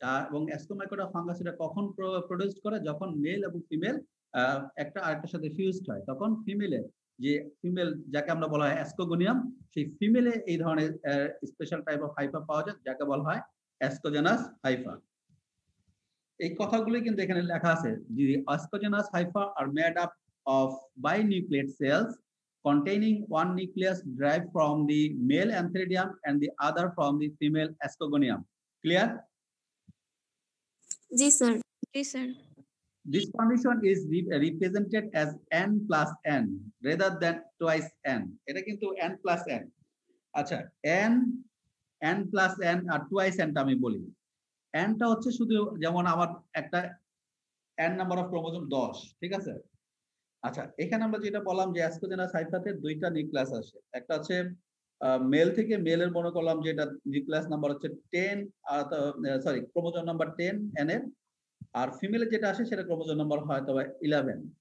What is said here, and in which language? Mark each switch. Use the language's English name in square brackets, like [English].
[Bangla] এবং অ্যাস্কোমাইকোটা ফাঙ্গাস এটা কখন প্রডিউস করে, যখন মেল এবং ফিমেল একটা আরেকটার সাথে ফিউজড হয়, তখন ফিমেলে যে ফিমেল যাকে আমরা বলা হয় অ্যাস্কোগোনিয়াম, সেই ফিমেলে এই ধরনের স্পেশাল টাইপ অফ হাইফা পাওয়া যায় যাকে বলা হয় অ্যাস্কোজেনাস হাইফা। এই কথাগুলো কিন্তু এখানে লেখা আছে যে [English] Ascogenous hyphae are made up of binucleate cells containing one nucleus derived from the male Antheridium and the other from the female Ascogonium. Clear? [Bangla] G sir. G sir. [English] This condition is represented as n plus n rather than twice n. [Bangla] এটা কিন্তু n plus n. আচ্ছা, n plus n আর twice n টা আমি বলি। n টা হচ্ছে শুধু যেমন আমার একটা n নাম্বার অফ ক্রোমোজোম 10, ঠিক আছে? আচ্ছা, এখানে আমরা যেটা বললাম যে অ্যাস্কোজেনাস হাইফাতে দুইটা নিউক্লিয়াস আসে, একটা হচ্ছে মেল থেকে মেলের মনে করলাম যে এটা নিউক্লিয়াস নাম্বার হচ্ছে 10 আর সরি ক্রোমোজোম নাম্বার 10 n এর, আর ফিমেলে যেটা আসে সেটা ক্রোমোজোম নাম্বার হয় তবে 11।